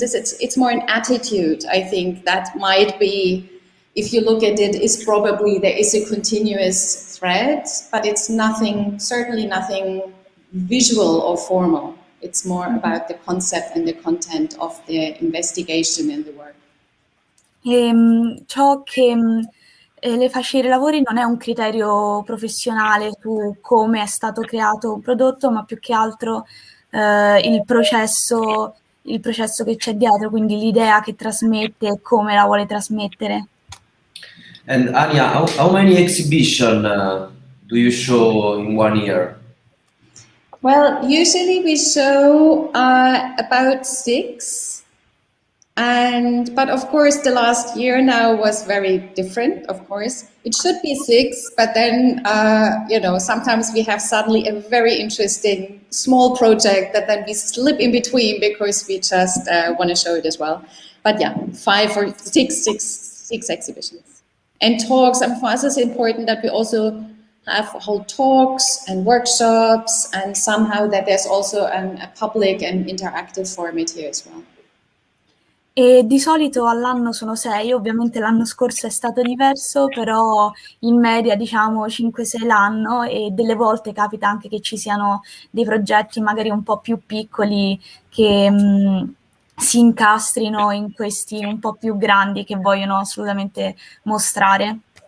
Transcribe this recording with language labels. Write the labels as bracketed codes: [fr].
[en] It's more an attitude, I think, that might be, if you look at it, is probably there is a continuous thread, but it's nothing, certainly nothing visual or formal. It's more about the concept and the content of the investigation and the work. [it] Ciò che le fa scegliere i lavori non è un criterio professionale su come è stato creato un prodotto, ma più che altro il processo che c'è dietro, quindi l'idea che trasmette e come la vuole trasmettere. [en] And Anja, how many exhibitions do you show in 1 year? Well, usually we show about 6, but of course the last year now was very different. Of course, it should be 6, but then you know, sometimes we have suddenly a very interesting small project that then we slip in between because we just want to show it as well. But yeah, 5 or 6 exhibitions and talks. And for us, it's important that we also hold talks and workshops, and somehow that there's also a public and interactive format here as well. [it] E di solito all'anno sono 6, ovviamente l'anno scorso è stato diverso, però in media diciamo 5-6 l'anno, e delle volte capita anche che ci siano dei progetti magari un po' più piccoli che si incastrino in questi un po' più grandi che vogliono assolutamente mostrare.